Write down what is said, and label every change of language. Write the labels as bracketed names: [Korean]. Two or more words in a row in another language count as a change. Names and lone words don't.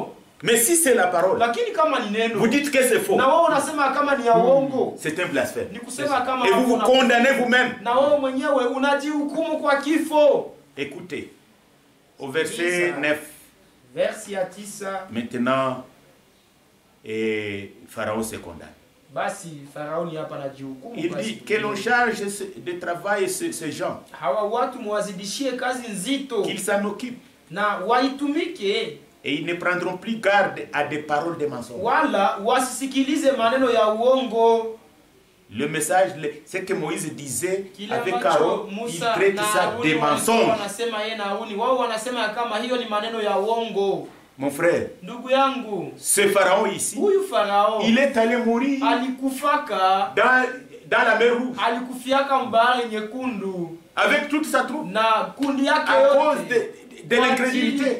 [French] Mais si c'est la parole, [Swahili] lakini kama ni neno, [French] vous dites que c'est faux. [Swahili] Na wewe unasema kama ni ya uongo. [French] C'est un blasphème. [Swahili] Ni kusema kama [French] et vous vous condamnez vous-même. [Swahili] Na wewe mwenyewe unajihukumu kwa kifo. [French] Écoutez, au verset 9. Verset 9. Maintenant, Pharaon se condamne. [Swahili] Basi Farao ni hapa anajihukumu. [French] Il dit que l'on charge de travail ces gens. [Swahili] Hawa watu muwazidishie kazi nzito. [French] Qu'ils s'en occupent. [Swahili] Na waitumike. [French] Et ils ne prendront plus garde à des paroles de mensonges. [Swahili] Wala wasisikilize maneno ya uongo. [French] Le message, c'est que Moïse disait avec Aaron, il traite ça des mensonges. Mon frère, ce pharaon ici, il est allé mourir dans la mer Rouge avec toute sa troupe à cause de l'incrédulité.